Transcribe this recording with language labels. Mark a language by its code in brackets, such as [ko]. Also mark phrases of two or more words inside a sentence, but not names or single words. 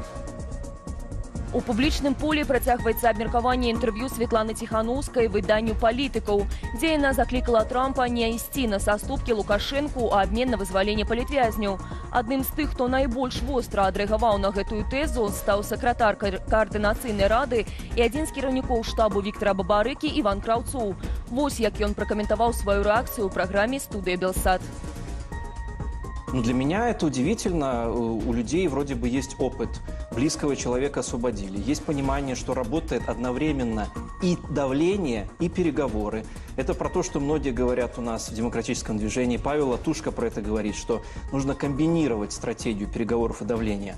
[be] У публічным полі працягваецца абмеркаванне інтэрв'ю Светланы Ціханаўскай выданню «Палітыкаў», дзе яна заклікала Трампа не ісці на саступкі Лукашэнку ў абмен на вызваленне палітвязняў. Адным з тых, хто найбольш востра адрэагаваў на гэтую тэзу, стаў сакратар каардынацыйнай рады і адзін з кіраўнікоў штабу Віктара Бабарыкі Іван Краўцоў. Вось як ён пракаментаваў сваю рэакцыю ў праграме «Студыя Белсат». [ru] Для меня это удивительно. У людей вроде бы есть опыт. Близкого человека освободили. Есть понимание, что работает одновременно и давление, и переговоры. Это про то, что многие говорят у нас в демократическом движении. Павел Латушко про это говорит, что нужно комбинировать стратегию переговоров и давления.